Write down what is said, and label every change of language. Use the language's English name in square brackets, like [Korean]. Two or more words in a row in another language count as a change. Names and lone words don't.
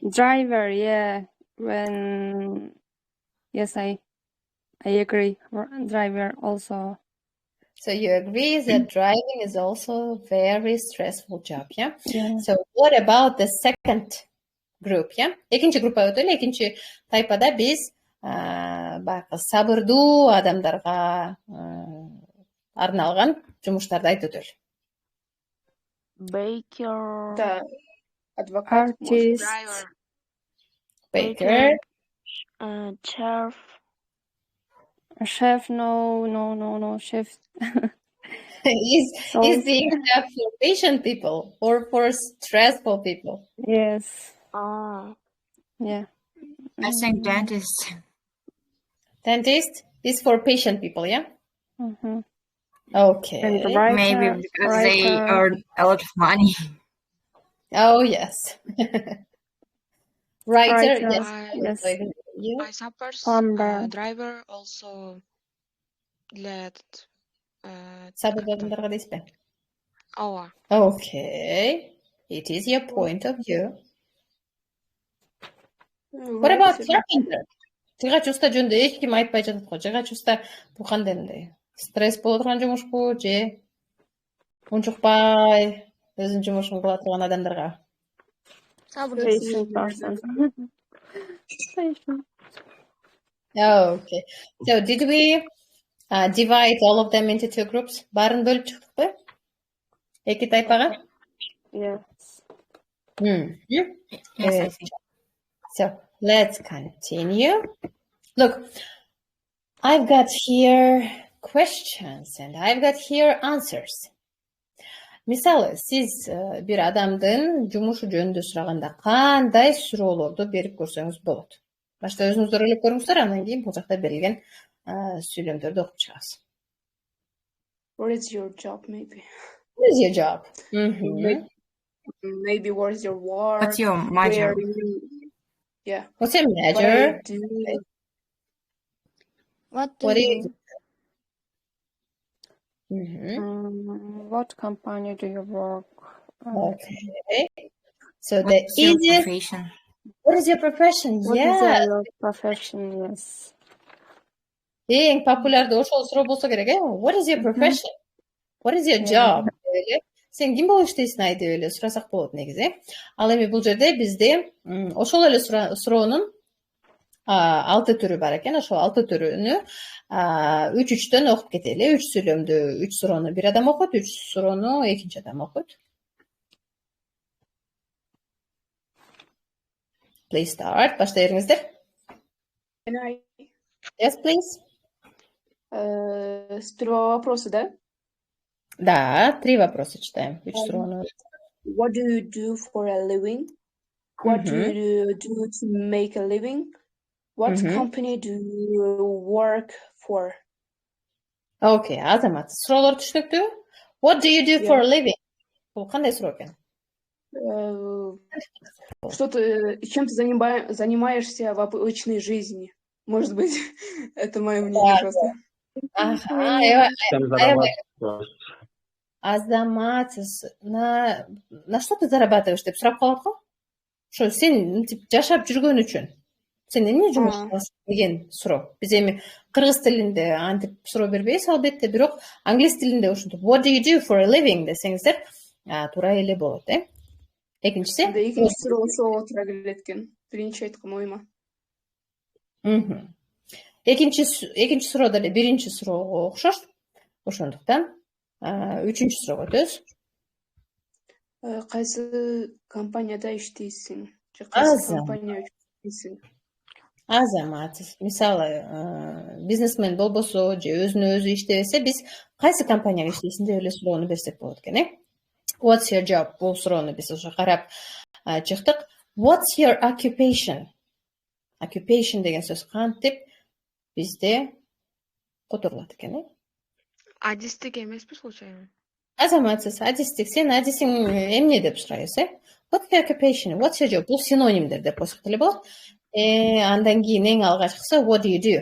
[English] driver, yeah. When yes, I agree. Driver also. So you agree that driving is also a very stressful job, yeah? Yeah. So what about the second group, yeah? [Kyrgyz] Экинчи группа өтөлү, экинчи тайпада биз баягы сабырдуу адамдарга арналган жумуштарды айтып өтөлү. [English] Baker. [Kyrgyz] Да. Адвокат. [English] Artist. Driver. Baker. Chef, no, chef. Is the chef for patient people or for stressful people? Yes. I Yeah. think dentist. Dentist is for patient people, yeah? Mm-hmm. Okay. And the writer, Maybe because they earn a lot of money. Oh, yes. Writer, yes. I suppose driver also let [Kyrgyz] Сабырдуу адамдарга дейсизби? ооба. [English] Okay. It is your point of view. What about carpenter? [Kyrgyz] Жыгач уста жөнүндө эч ким айтпай жатат го. Жыгач уста бул кандай мындай? Стресс боло турган жумушпу же унчукпай өзүнүн жумушун кыла турган адамдарга? [English] Patient person. Patient. Okay. So did we divide all of them into two groups? [Kyrgyz] Баарын бөлүп чыктыкпы? Эки тайпага? [English] Yes. Yes, I think. So let's continue. Look, I've got here questions and I've got here answers. [Kyrgyz] Мисалы, сиз бир адамдын жумушу жөнүндө сураганда кандай суроолорду берип көрсөңүз болот? Башта өзүңүздөр ойлоп көрүңүздөр, андан кийин бул жакта берилген сүйлөмдөрдү окуп чыгабыз. [English] What is your job, maybe? What is your job? Maybe what is your work? What's your major? Yeah. What's your What I major? do. What do What do you you do? What company do you work? Okay. So the What's your easiest. profession? What is your profession? What is Yeah. your profession? Yes. [Kyrgyz] Ең популяр да ошол суроо болсо керек, [English] What is your profession? What is your job? [Kyrgyz] Сен ким болуп иштейсиң ай деп эле сурасак болот негизи. Ал эми бул жерде бизде ошол эле суроонун 6 түрү бар экен. Ошол 6 түрүнү 3-3төн окуп кетели. 3 сүйлөмдү, 3 суроону бир адам окуйт, 3 суроону экинчи адам окуйт. [English] Please start. [Kyrgyz] Баштай бериңиздер. [English] Can I? Yes, please. [Russian] Сперва вопросы, да? Да, 3 вопроса читаем. 3 суроону. [English] What do you do for a living? What do you do to make a living? What company do you work for? [Kyrgyz] Окей, Азамат. Суроолор түшүнүктүү? [English] What do you do for a living? [Kyrgyz] Бул кандай суроо экен? [Russian] Что ты, чем ты занимаешься в обычной жизни? Может быть, это мое мнение просто. [Kyrgyz] Азамат, [Russian] на что ты зарабатываешь [Kyrgyz] деп сурап калат го? Ошо сен жашап жүргөн үчүн сен эмне жумуш кыласың деген суроо. Биз эми кыргыз тилинде антип суроо бербейбиз албетте, бирок англис тилинде ошентип [English] what do you do for a living [Kyrgyz] десеңиздер туура эле болот, Экинчиси? Экинчи суроо ошол туура келет экен. Биринчи айткан оюма. Экинчи суроо деле биринчи суроого окшош. Ошондуктан үчүнчү суроого өтөбүз. Кайсы компанияда иштейсиң? Же кайсы компания иштейсиң? Азамат, мисалы, бизнесмен болбосо же өзүнө өзү иштебесе, биз кайсы компанияга иштейсиң деп эле суроону берсек болот экен, [English] What's your job? [Kyrgyz] Бул суроону биз ошо карап чыктык. [English] What's your occupation? Occupation [Kyrgyz] деген сөз кантип бизде которулат экен, Адистик эмеспи случайно? Азаматсыз, адистик. Сен адисиң эмне деп сурайсың, [English] What's your occupation? What's your job? [Kyrgyz] Бул синонимдер деп койсок деле болот. Андан кийин эң алгачкысы [English] What do you do?